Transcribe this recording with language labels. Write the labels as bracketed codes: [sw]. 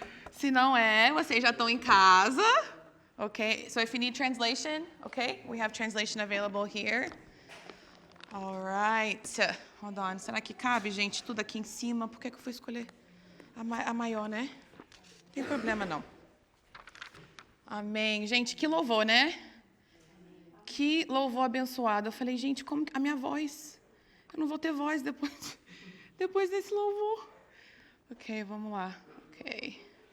[pt] Se não é, vocês já estão em casa. [en] Okay, so if you need translation, okay, we have translation available here. All right. Hold on. [pt] Será que cabe, gente, tudo aqui em cima? Por que eu fui escolher a maior, né? Não tem problema, não. Amém. Gente, que louvor, né? Que louvor abençoado. Eu falei, gente, como a minha voz? Eu não vou ter voz depois desse louvor. Ok, vamos lá. Ok.